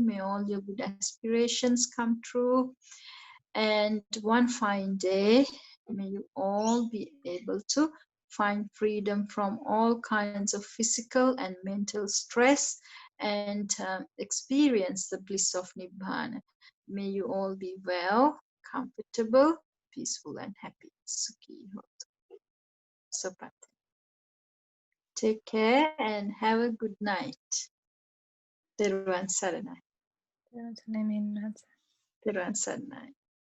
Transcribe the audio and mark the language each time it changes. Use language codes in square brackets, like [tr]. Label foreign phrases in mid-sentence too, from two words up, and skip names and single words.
[en] May all your good aspirations come true. And one fine day, may you all be able to find freedom from all kinds of physical and mental stress, and experience the bliss of Nibbana. May you all be well, comfortable, peaceful, and happy. [pi] Sukhi hotu. Sopat. [en] Take care and have a good night. [si] තෙරුවන් සරණයි. තෙරුවන් සරණයි.